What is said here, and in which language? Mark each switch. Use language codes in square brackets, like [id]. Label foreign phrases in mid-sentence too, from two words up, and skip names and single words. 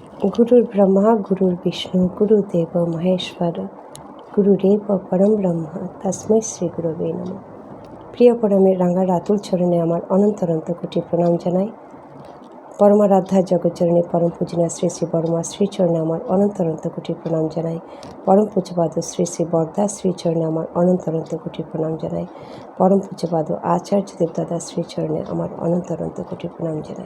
[sa] गुरुर्ब्रह्मा गुरुर्विष्णु गुरुदेव महेश्वर गुरुरेव परम ब्रह्म तस्मै শ্রী গুরবে নমঃ। [bn] প্রিয় পরমের রাঙা রাতুল চরণে আমার অনন্ত অনন্ত কোটি প্রণাম জানাই। পরমারাধ্যা জগৎচরণে পরম পূজনীয় শ্রী শ্রী বর্মা শ্রীচরণে আমার অনন্ত অনন্ত কোটি প্রণাম জানাই। পরম পূজ্যপাদ শ্রী শ্রী বরদা শ্রীচরণে আমার অনন্ত অনন্ত কোটি প্রণাম জানাই। পরম পূজ্যপাদ আচার্য দেবদাদা শ্রীচরণে আমার অনন্ত অনন্ত কোটি প্রণাম জানাই।